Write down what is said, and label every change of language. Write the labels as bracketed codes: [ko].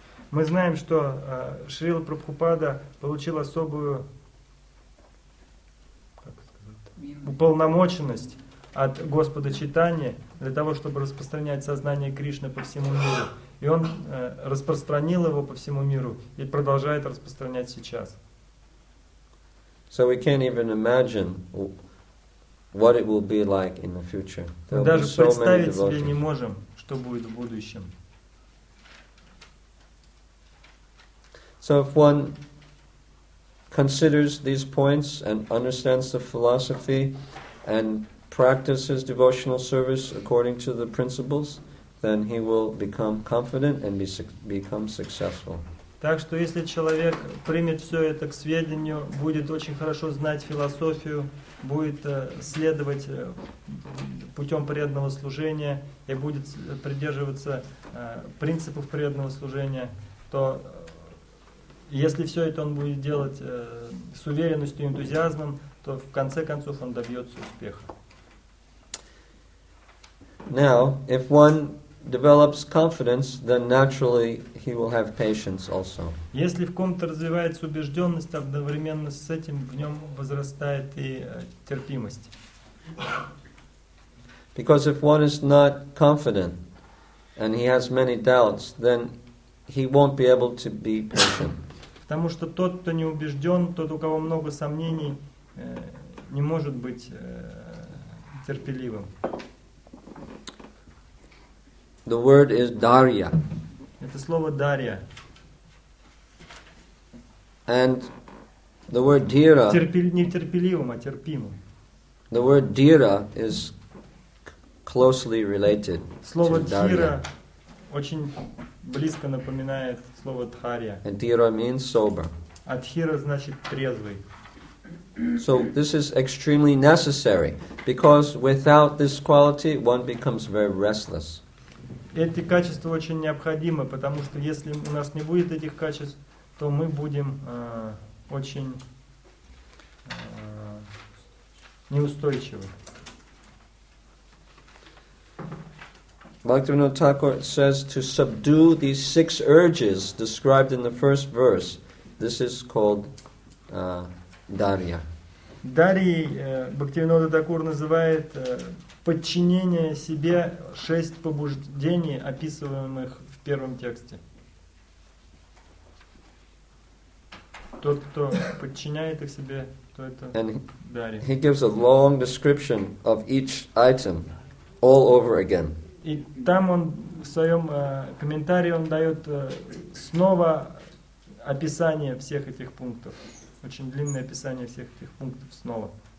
[ru] Мы знаем, что Шрила Прабхупада получил особую уполномоченность от Господа Чайтаньи для того, чтобы распространять сознание Кришны по всему миру. И он распространил его по всему миру и продолжает распространять сейчас. [en] So we can't even imagine what it will be like in the future. [ru] Мы даже представить себе не можем, что будет в будущем. [en] So if one considers these points and understands the philosophy and practices devotional service according to the principles, then he will become confident and become successful. [ru] Так что если человек примет все это к сведению, будет очень хорошо знать философию, будет следовать путем преданного служения и будет придерживаться принципов преданного служения, то если все это он будет делать с уверенностью и энтузиазмом, то в конце концов он добьется успеха. [en] Now, if one develops confidence, then naturally he will have patience also. [ru] Если в ком-то развивается убежденность, одновременно с этим в нем возрастает и терпимость. [en] Because if one is not confident and he has many doubts, then he won't be able to be patient. [ru] Потому что тот, кто не убежден, тот, у кого много сомнений, не может быть терпеливым. [en] The word is darya. [ru] Это слово дарья. [en] And the word dhira, [ru] Не терпеливым, а терпимым. [en] the word dhira is closely related [ru] Слово [en] to darya. [ru] дхира очень близко напоминает слово дхарья. [en] And dhira means sober. [ru] А дхира значит трезвый. [en] So this is extremely necessary, because without this quality one becomes very restless. [ru] Эти качества очень необходимы, потому что если у нас не будет этих качеств, то мы будем очень неустойчивы. [en] Bhaktivinoda Thakur says to subdue these 6 urges described in the first verse. This is called darya. [ru] Дарьей Бхактивинода Тхакур называет подчинение себе 6 побуждений, описываемых в первом тексте. Тот, кто подчиняет их себе, что это [en] And [ru] дарья. [en] he gives a long description of each item all over again. [ru] И там он в своем комментарии он дает снова описание всех этих пунктов. Очень длинное описание всех этих пунктов снова.